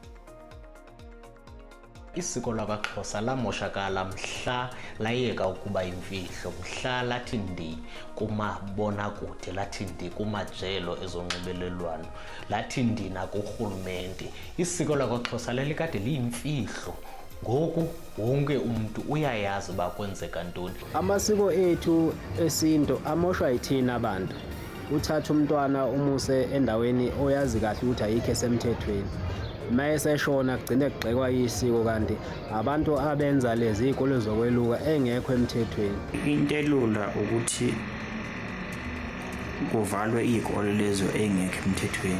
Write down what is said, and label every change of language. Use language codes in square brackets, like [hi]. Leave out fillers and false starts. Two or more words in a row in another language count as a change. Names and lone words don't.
[xh] Isiko lakwaXhosa lamoshakala mhla layeka ukuba imfihlo, mhla lathi ndi kumabonakude, lathi ndi kumajelo ezonxibelelwano, lathi ndi nakurhulumente. Isiko lakwaXhosa lalikade liyimfihlo. Ngoku wonke umuntu uyayazi uba kwenzeka ntoni. Amasiko ethu esinto amoshwa yithina abantu. [zu] Uthatha umntwana umuse endaweni oyazi kahle ukuthi ayikho esemthethweni. Mayeseshona kugcine kugxekwa isiko kanti abantu abenza lezi izikole zokweluka engekho emthethweni. Into elula ukuthi kuvalwe izikole lezo engekho emthethweni.